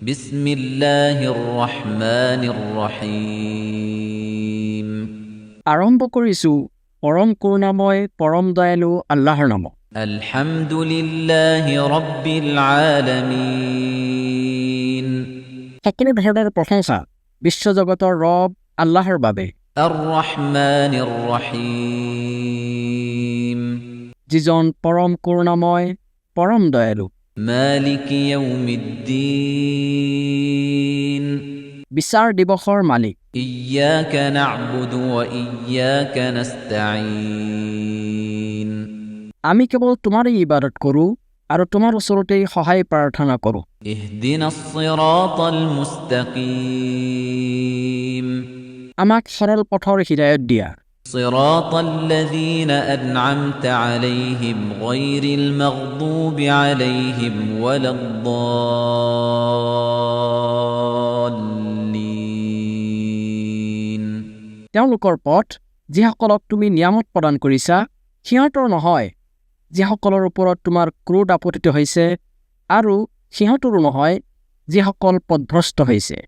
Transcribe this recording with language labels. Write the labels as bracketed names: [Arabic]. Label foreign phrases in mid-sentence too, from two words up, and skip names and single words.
[Arabic] بسم الله الرحمن الرحيم [Assamese] আৰম্ভ কৰিছো পৰম করুণাময় পৰম দয়ালু আল্লাহৰ নামত [Arabic] الحمد لله رب العالمين [Assamese] সকলো ধৰণৰ প্ৰশংসা বিশ্বজগতৰ ৰব আল্লাহৰ বাবে [Arabic] الرحمن الرحيم [Assamese] যিজন পৰম করুণাময় পৰম দয়ালু [Arabic] مالك يوم الدين [Assamese] বিচাৰ দিৱসৰ মালিক [Arabic] إياك نعبد وإياك نستعين [Assamese] আমি কেৱল তোমাৰেই ইবাদত কৰোঁ আৰু তোমাৰ ওচৰতেই সহায় প্ৰাৰ্থনা কৰোঁ [Arabic] اهدنا الصراط المستقيم [Assamese] আমাক সৰল পথৰ হিদায়ত দিয়া [Arabic] صراط الذين أنعمت عليهم غير المغضوب عليهم ولا الضالين [Assamese] তেওঁলোকৰ পথ যিসকলক তুমি নিয়ামত প্ৰদান কৰিছা সিহঁতৰ নহয় যিসকলৰ ওপৰত তোমাৰ ক্ৰোধ আপতিত হৈছে আৰু সিহঁতৰো নহয় যিসকল পথভ্ৰষ্ট হৈছে